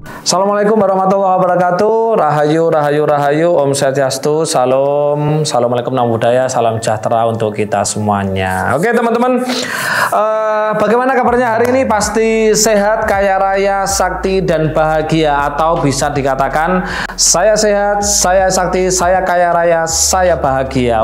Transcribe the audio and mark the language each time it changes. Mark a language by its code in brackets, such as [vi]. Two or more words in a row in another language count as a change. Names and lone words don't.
[ar] السلام عليكم ورحمة الله وبركاته. [id] Rahayu, rahayu, rahayu. Om Swastiastu. Salam. Assalamualaikum, [pi] namo buddhaya. [id] Salam sejahtera untuk kita semuanya. Oke teman-teman, bagaimana kabarnya hari ini? Pasti sehat, kaya raya, sakti, dan bahagia. Atau bisa dikatakan saya sehat, saya sakti, saya kaya raya, saya bahagia.